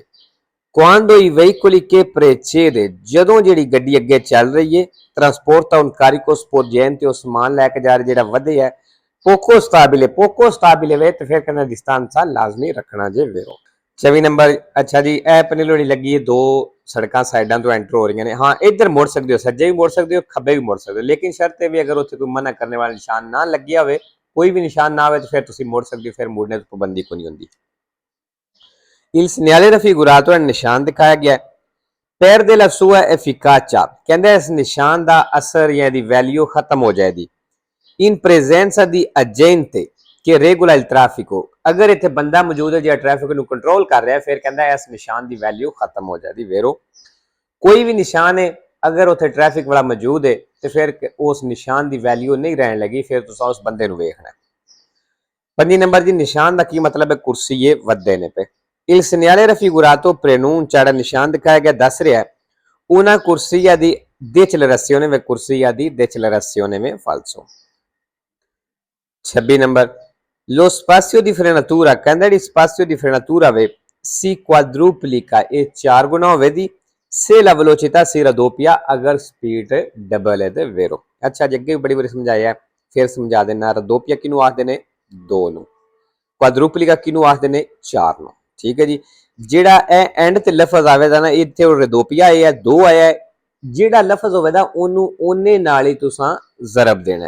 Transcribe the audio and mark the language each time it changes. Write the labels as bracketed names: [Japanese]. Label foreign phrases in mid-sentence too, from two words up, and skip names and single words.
[Italian] Quando i veicoli che precede, [Punjabi] ਜਦੋਂ ਜਿਹੜੀ ਗੱਡੀ ਅੱਗੇ ਚੱਲ ਰਹੀ ਹੈ, [Italian] trasporta un carico sporgente, [Punjabi] ਉਹ ਸਮਾਨ ਲੈ ਕੇ ਜਾ ਰਿਹਾ ਜਿਹੜਾ ਵਧੇ ਹੈ, [Italian] poco stabile [Punjabi] ਵੇ ਤੇ ਫਿਰ ਕਹਿੰਦਾ distanza ਲਾਜ਼ਮੀ ਰੱਖਣਾ ਜੇ ਵੇਰੋ। 24 ਨੰਬਰ, ਅੱਛਾ ਜੀ, ਇਹ ਪਨੇਲੋ ਜਿਹੜੀ ਲੱਗੀ ਹੈ, ਦੋ ਸੜਕਾਂ ਸਾਈਡਾਂ ਤੋਂ ਐਂਟਰ ਹੋ ਰਹੀਆਂ ਨੇ। ਹਾਂ, ਇੱਧਰ ਮੁੜ ਸਕਦੇ ਹੋ, ਸੱਜੇ ਵੀ ਮੁੜ ਸਕਦੇ ਹੋ, ਖੱਬੇ ਵੀ ਮੁੜ ਸਕਦੇ ਹੋ, ਲੇਕਿਨ ਸ਼ਰਤ ਇਹ ਵੀ ਅਗਰ ਉੱਥੇ ਕੋਈ ਮਨਾ ਕਰਨ ਵਾਲਾ ਨਿਸ਼ਾਨ ਨਾ ਲੱਗਿਆ ਹੋਵੇ, ਕੋਈ ਵੀ ਨਿਸ਼ਾਨ ਨਾ ਹੋਵੇ, ਤਾਂ ਫਿਰ ਤੁਸੀਂ ਮੁੜ ਸਕਦੇ ਹੋ, ਫਿਰ ਮੁੜਨੇ ਤੋਂ ਪਾਬੰਦੀ ਕੋਈ ਨਹੀਂ ਹੁੰਦੀ। [Italian] Il segnale raffigurato è [Punjabi] ਨਿਸ਼ਾਨ ਦਿਖਾਇਆ ਗਿਆ, [Italian] perde la sua efficacia, [Punjabi] ਕਹਿੰਦਾ ਇਸ ਨਿਸ਼ਾਨ ਦਾ ਅਸਰ ਜਾਂ ਦੀ ਵੈਲਿਊ ਖਤਮ ਹੋ ਜਾਏਗੀ। [Italian] In presenza di agente che regola il traffico, [Punjabi] ਅਗਰ ਇੱਥੇ ਬੰਦਾ ਮੌਜੂਦ ਹੈ ਜਿਹੜਾ ਟ੍ਰੈਫਿਕ ਨੂੰ ਕੰਟਰੋਲ ਕਰ ਰਿਹਾ, ਫਿਰ ਕਹਿੰਦਾ ਇਸ ਨਿਸ਼ਾਨ ਦੀ ਵੈਲਿਊ ਖਤਮ ਹੋ ਜਾਏਗੀ ਵੇਰੋ। ਕੋਈ ਵੀ ਨਿਸ਼ਾਨ ਹੈ, ਅਗਰ ਉੱਥੇ ਟ੍ਰੈਫਿਕ ਵਾਲਾ ਮੌਜੂਦ ਹੈ ਤੇ ਫਿਰ ਉਸ ਨਿਸ਼ਾਨ ਦੀ ਵੈਲਿਊ ਨਹੀਂ ਰਹਿਣ ਲੱਗੀ, ਫਿਰ ਤੁਸੀਂ ਉਸ ਬੰਦੇ ਨੂੰ ਵੇਖਣਾ। 5 ਨੰਬਰ ਜੀ, ਨਿਸ਼ਾਨ ਦਾ ਕੀ ਮਤਲਬ ਹੈ? ਕੁਰਸੀ ਇਹ ਵੱਧਦੇ ਨੇ ਪਏ। [Italian] Il segnale raffigurato preannuncia, [Punjabi] ਜਿਹੜਾ ਨਿਸ਼ਾਨ ਦਿਖਾਇਆ ਗਿਆ ਦੱਸ ਰਿਹਾ [Italian] una corsia di decelerazione, [Punjabi] ਵੇ [Italian] corsia di decelerazione [Punjabi] में falso। 26 ਨੰਬਰ, [Italian] lo spazio di frenatura, [Punjabi] ਕਹਿੰਦਾ ਜਿਹੜੀ [Italian] spazio di frenatura [Punjabi] ਵੇ [Italian] si quadruplica, [Punjabi] ਇਹ 4 ਗੁਣਾ ਹੋਵੇਗੀ [Italian] se la velocità si raddoppia, [Punjabi] ਅਗਰ [English] speed double [Punjabi] ਹੈ ਤੇ ਵੇਰੋ। ਅੱਛਾ ਜੀ, ਅੱਗੇ ਵੀ ਬੜੀ ਵਾਰੀ ਸਮਝਾਇਆ, ਫਿਰ ਸਮਝਾ ਦੇਣਾ। raddoppia ਕਿਹਨੂੰ ਆਖਦੇ ਨੇ? 2 ਨੂੰ। quadruplica ਕਿਹਨੂੰ ਆਖਦੇ ਨੇ? 4 ਨੂੰ। ਠੀਕ ਹੈ ਜੀ, ਜਿਹੜਾ ਇਹ ਐਂਡ ਤੇ ਲਫ਼ਜ਼ ਆਵੇਗਾ ਨਾ, ਇੱਥੇ ਰਦੋਪੀਆ ਆਇਆ, 2 ਆਇਆ, ਜਿਹੜਾ ਲਫ਼ਜ਼ ਹੋਵੇਗਾ ਉਹਨੂੰ ਉਹਨੇ ਨਾਲ ਹੀ ਤੁਸੀਂ ਜ਼ਰਬ ਦੇਣਾ।